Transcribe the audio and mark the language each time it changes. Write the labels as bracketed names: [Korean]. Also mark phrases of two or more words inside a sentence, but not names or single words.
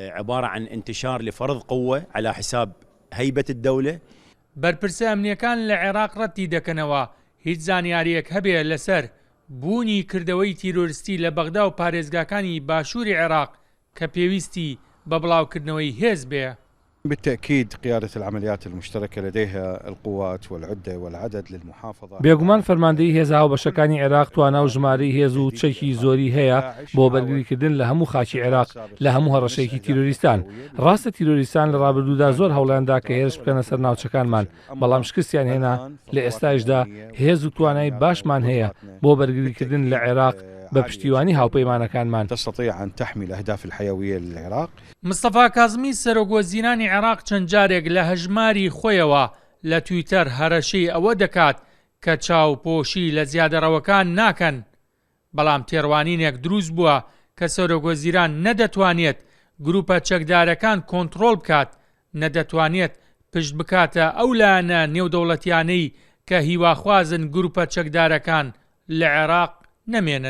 [Central Kurdish] بەرپرسە ئەمنیەکان لە عێراق ڕەتی دەکەنەوە هیچ زانیاریەک هەبێ لەسەر بوونی کردەوەی تیرۆریستی لە بەغدا و پارێزگاکانی باشووری عێراق کە پێویستی بە بڵاوکردنەوەی هێز بێ. [Arabic] بالتأكيد قيادة العمليات المشتركة لديها القوات والعدة والعدد للمحافظة. [Central Kurdish] بێگومان فەرماندەی هێز هاوبەشەکانی عێراق توانا و ژمارەی هێز و چەکی زۆری هەیە بۆ بەرگریکردن لە هەموو خاکی عێراق لە هەموو هەڕەشەیەکی تیرۆریستان. ڕاستە تیرۆریستان لە ڕابردوودا زۆر هەوڵیاندا کە هێرش بکەنە سەر ناوچەکانمان بەڵام شکستیان هێنا. لە ئێستاشدا هێز و توانای باشمان هەیە بۆ بەرگریکردن لە عێراق بە پشتیوانی هاوپەیمانەکانمان. [Arabic] تستطيع أن تحمي الأهداف الحيوية للعراق. [Central Kurdish] مستەفا کازمی سەرۆکوەزیرانی عێراق چەند جارێک لە هەژماری خۆیەوە لە تویتەر هەرەشەی ئەوە دەکات کە چاوپۆشی لە زیادەڕەوەکان ناکەن. بەڵام تێڕوانینێک دروست بووە کە سەرۆکوەزیران نەدەتوانێت گروپە چەکدارەکان کۆنتڕۆڵ بکات، نەدەتوانێت پشت بکاتە ئەو لایەنە نێودەوڵەتیانەی کە هیواخوازن گروپە چەکدارەکان لە عێراق نەمێنن.